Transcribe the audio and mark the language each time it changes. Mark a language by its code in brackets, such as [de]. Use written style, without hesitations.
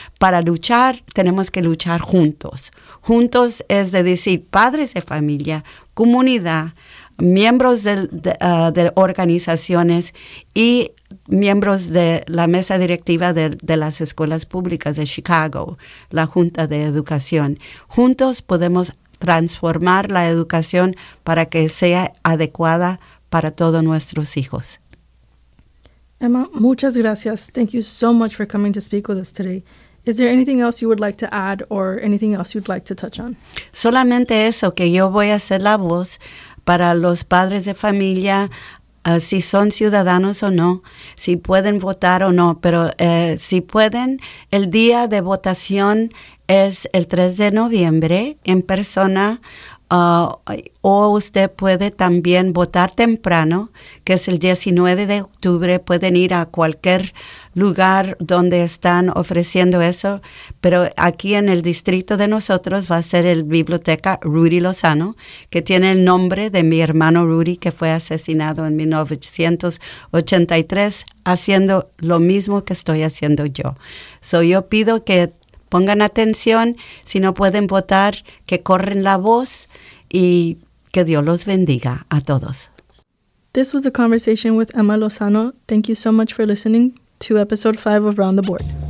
[es] Para luchar, tenemos que luchar juntos. Juntos es de decir padres de familia, comunidad, miembros de organizaciones y miembros de la mesa directiva de las escuelas públicas de Chicago, la Junta de Educación. Juntos podemos transformar la educación para que sea adecuada para todos nuestros hijos. Emma, muchas gracias. [en] Thank you so much for coming to speak with us today. Is there anything else you would like to add or anything else you'd like to touch on? [es] Solamente eso, que yo voy a ser la voz para los padres de familia, si son ciudadanos o no, si pueden votar o no. Pero si pueden, el día de votación es el 3 de noviembre en persona. O usted puede también votar temprano, que es el 19 de octubre. Pueden ir a cualquier lugar donde están ofreciendo eso. Pero aquí en el distrito de nosotros va a ser el biblioteca Rudy Lozano, que tiene el nombre de mi hermano Rudy, que fue asesinado en 1983, haciendo lo mismo que estoy haciendo yo. So yo pido que pongan atención, si no pueden votar, que corren la voz y que Dios los bendiga a todos. [en] This was a conversation with Emma Lozano. Thank you so much for listening to episode 5 of Round the Board.